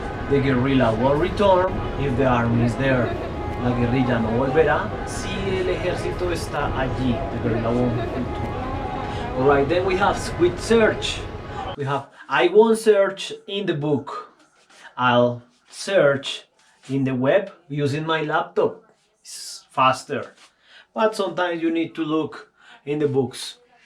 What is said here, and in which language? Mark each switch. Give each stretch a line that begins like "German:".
English: The guerrilla won't return if the army is there.
Spanish: La guerrilla no volverá si el ejército está allí.
English: The guerrilla won't return. Alright, then we have with search. We have I won't search in the book. I'll search in the web using my laptop. It's faster, but sometimes you need to look in the books.